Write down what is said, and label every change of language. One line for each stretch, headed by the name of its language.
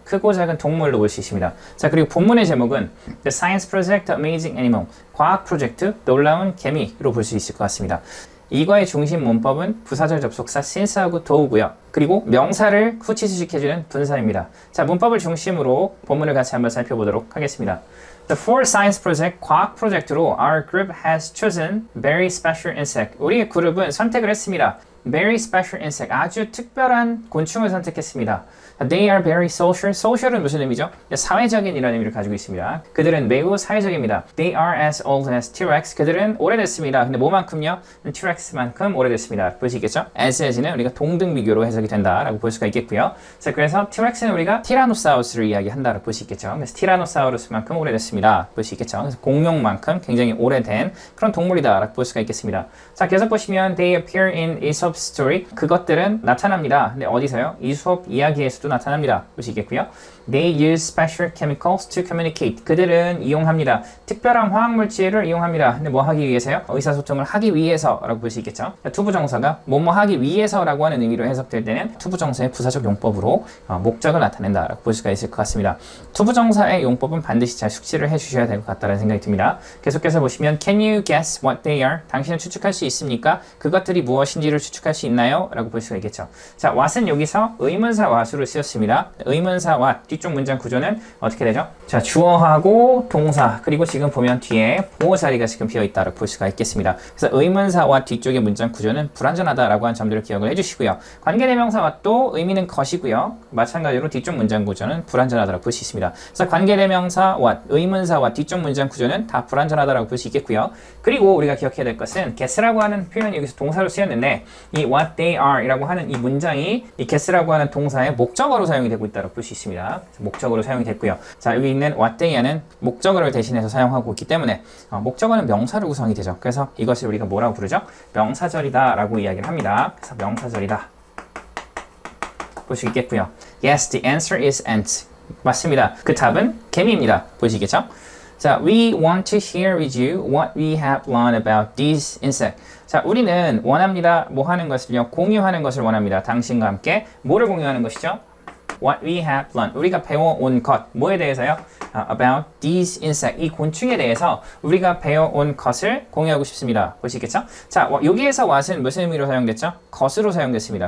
Korean: 크고 작은 동물로 볼 수 있습니다. 자, 그리고 본문의 제목은 The Science Project Amazing Animal, 과학 프로젝트 놀라운 개미로 볼 수 있을 것 같습니다. 2과의 중심 문법은 부사절 접속사 since하고 do고요. 그리고 명사를 후치 수식해주는 분사입니다. 자, 문법을 중심으로 본문을 같이 한번 살펴보도록 하겠습니다.
English: The for science project,
Korean: 과학 프로젝트로
English: our group has chosen very special insect.
Korean: 우리의 그룹은 선택을 했습니다.
English: Very special insect,
Korean: 아주 특별한 곤충을 선택했습니다.
English: They are very social.
Korean: social은 무슨 의미죠? 사회적인 이라는 의미를 가지고 있습니다. 그들은 매우 사회적입니다.
English: They are as old as T-Rex.
Korean: 그들은 오래됐습니다. 근데 뭐만큼요? T-Rex만큼 오래됐습니다. 볼 수 있겠죠? as는 우리가 동등 비교로 해석이 된다라고 볼 수가 있겠고요. 자, 그래서 T-Rex는 우리가 티라노사우루스를 이야기한다라고 볼 수 있겠죠. 그래서 티라노사우루스만큼 오래됐습니다. 볼 수 있겠죠. 그래서 공룡만큼 굉장히 오래된 그런 동물이다라고 볼 수가 있겠습니다. 자, 계속 보시면
English: They appear in Aesop's story.
Korean: 그것들은 나타납니다. 근데 어디서요? 이솝 이야기에서도 나타납니다. 볼 수 있겠고요.
English: They use special chemicals to communicate.
Korean: 그들은 이용합니다. 특별한 화학물질을 이용합니다. 근데 뭐 하기 위해서요? 의사소통을 하기 위해서라고 볼 수 있겠죠. 투부정사가 뭐뭐 하기 위해서라고 하는 의미로 해석될 때는 투부정사의 부사적 용법으로 목적을 나타낸다라고 볼 수가 있을 것 같습니다. 투부정사의 용법은 반드시 잘 숙지를 해주셔야 될 것 같다는 생각이 듭니다. 계속해서 보시면
English: Can you guess what they are?
Korean: 당신은 추측할 수 있습니까? 그것들이 무엇인지를 추측할 수 있나요? 라고 볼 수가 있겠죠. 자, what은 여기서 의문사 what으로 쓰였습니다. 의문사 what, 뒤쪽 문장 구조는 어떻게 되죠? 자, 주어하고 동사, 그리고 지금 보면 뒤에 보호 자리가 지금 비어있다고 볼 수가 있겠습니다. 그래서 의문사 what 뒤쪽의 문장 구조는 불완전하다라고 하는 점들을 기억을 해주시고요. 관계대명사 what도 의미는 것이고요. 마찬가지로 뒤쪽 문장 구조는 불완전하다고 볼 수 있습니다. 그래서 관계대명사 what, 의문사 what 뒤쪽 문장 구조는 다 불완전하다라고 볼 수 있겠고요. 그리고 우리가 기억해야 될 것은 guess라고 하는 표현이 여기서 동사로 쓰였는데 이 what they are 이라고 하는 이 문장이 이 guess라고 하는 동사의 목적어로 사용이 되고 있다고 볼 수 있습니다. 목적어로 사용이 됐고요. 자, 여기 있는 what they are는 목적어를 대신해서 사용하고 있기 때문에 목적어는 명사로 구성이 되죠. 그래서 이것을 우리가 뭐라고 부르죠? 명사절이다 라고 이야기를 합니다. 그래서 명사절이다 볼 수 있겠고요.
English: Yes, the answer is ant.
Korean: 맞습니다. 그 답은 개미입니다. 보시겠죠?
English: 자, we want to share with you what we have learned about these insects.
Korean: 자, 우리는 원합니다. 뭐 하는 것을요? 공유하는 것을 원합니다. 당신과 함께 뭐를 공유하는 것이죠?
English: What we have learned.
Korean: 우리가 배워온 것. 뭐에 대해서요?
English: About these insects.
Korean: 이 곤충에 대해서 우리가 배워온 것을 공유하고 싶습니다. 보시겠죠? 자, 여기에서 what은 무슨 의미로 사용됐죠? 것으로 사용됐습니다.